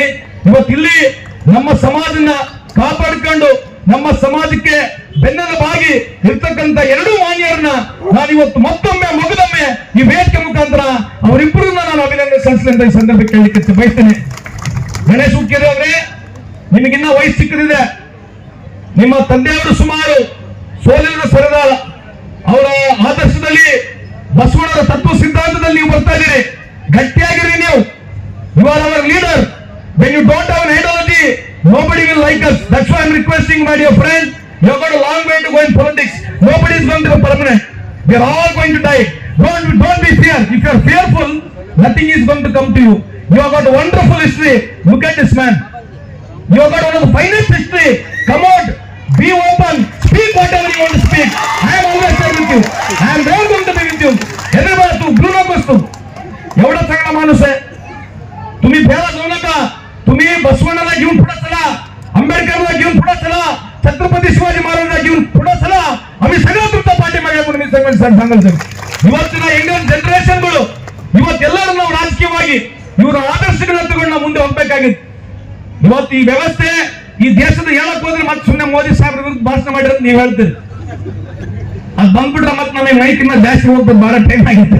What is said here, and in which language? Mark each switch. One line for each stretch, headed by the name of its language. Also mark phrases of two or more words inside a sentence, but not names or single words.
Kannada: ಇವತ್ತು ಇಲ್ಲಿ ನಮ್ಮ ಸಮಾಜನ ಕಾಪಾಡಿಕೊಂಡು ನಮ್ಮ ಸಮಾಜಕ್ಕೆ ಬೆನ್ನೆಲುಬಾಗಿ ಇರ್ತಕ್ಕಂಥ ಎರಡೂ ಮಾನ್ಯರನ್ನ ನಾನು ಇವತ್ತು ಮತ್ತೊಮ್ಮೆ ಮಗದೊಮ್ಮೆ ಈ ವೇದಿಕೆ ಮುಖಾಂತರ ಅವರಿಬ್ಬರನ್ನ ನಾನು ಅಭಿನಂದನೆ ಸಲ್ಲಿಸಲಿ ಅಂತ ಈ ಸಂದರ್ಭಕ್ಕೆ ಕೇಳಲಿಕ್ಕೆ ಬಯಸ್ತೇನೆ. ಗಣೇಶ್ ಹುಕ್ಕೇರಿ ಅವರೇ, ನಿಮಗಿನ್ನ ವಯಸ್ಸು ಚಿಕ್ಕದಿದೆ. ನಿಮ್ಮ ತಂದೆಯವರು ಸುಮಾರು ಸೋಲಿನ ಸರದಾರ. ಅವರ ಆದರ್ಶದಲ್ಲಿ ಬಸವಣ್ಣರ ತತ್ವ ಸಿದ್ಧಾಂತದಲ್ಲಿ ನೀವು ಬರ್ತಾ ಇದ್ದೀರಿ. ಗಟ್ಟಿಯಾಗಿರಿ ನೀವು.
English: you are our leader. when you don't have an ideology, nobody will like us. That's why I'm requesting, my dear friend, you have got a long way to go in politics. Nobody is going to be permanent. We are all going to die. Don't be fear. If you are fearful, nothing is going to come to you. You have got a wonderful history. Look at this man. You have got one of the finest history. Come out, be open, speak whatever you want to speak. I am always there with you. I am never going to be with you.
Marathi: Everybody तू ग्रू नकोस तू. एवढा चांगला माणूस आहे. तुम्ही फेरा जाऊ नका. तुम्ही बसवಣ್ಣला घेऊन पुढे चला, आंबेडकरला घेऊन पुढे चला, छत्रपती शिवाजी महाराजांना घेऊन पुढे चला. आम्ही सगळं तुमच्या पाठीमागे म्हणून मी सांगायचं.
Kannada: ಇವತ್ತಿನ ಇಂಡಿಯನ್ ಜನರೇಷನ್ಗಳು ಇವತ್ತೆಲ್ಲರೂ ನಾವು ರಾಜಕೀಯವಾಗಿ ಇವರ ಆದರ್ಶಗಳನ್ನ ತಗೊಂಡು ನಾವು ಮುಂದೆ ಹೋಗ್ಬೇಕಾಗಿತ್ತು. ಇವತ್ತು ಈ ವ್ಯವಸ್ಥೆ ಈ ದೇಶದ ಹೇಳಕ್ ಹೋದ್ರೆ ಮತ್ತೆ ಸುಮ್ಮನೆ ಮೋದಿ ಸಾಹೇಬ್ರ ವಿರುದ್ಧ ಭಾಷಣ ಮಾಡಿರೋದು ನೀವು ಹೇಳ್ತೀರಿ. ಅದು ಬಂದ್ಬಿಟ್ರೆ ಮತ್ತೆ ನಮಗೆ ಮೈಕಿನ ಜಾಸ್ತಿ ಹೋಗ್ಬೋದು, ಬಹಳ ಟೈಮ್ ಆಗಿದೆ.